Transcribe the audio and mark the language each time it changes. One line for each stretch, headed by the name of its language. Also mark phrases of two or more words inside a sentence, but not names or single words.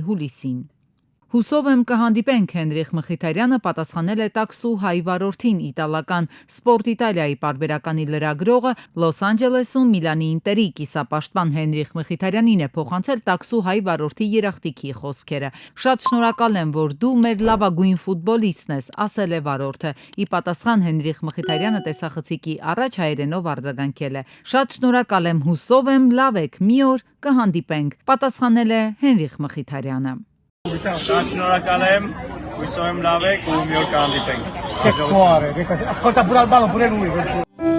Armenian: հուլիսին։ Հուսով եմ կհանդիպենք Հենրիխ Մխիթարյանը պատասխանել է տաքսու հայ վարորդին իտալական Sport Italia-ի պարբերականի լրագրողը Լոս Անջելեսում Միլանի Ինտերի կիսապաշտպան Հենրիխ Մխիթարյանին է փոխանցել տաքսու հայ վարորդի երախտիկի խոսքերը։ Շատ շնորհակալ եմ, որ դու մեր լավագույն ֆուտբոլիստն ես, ասել է վարորդը։ Ի պատասխան Հենրիխ Մխիթարյանը տեսախցիկի առաջ հայերենով արձագանքել է. Շատ շնորհակալ եմ, հուսով եմ լավ եք, մի օր կհանդիպենք, պատասխանել է Հենրիխ Մխիթարյանը։ Շատ շնորհակալ եմ, հույսով եմ լավ եք ու մի օր կհանդիպենք։
Italian: Che cuore, ascolta pure Albano, pure lui.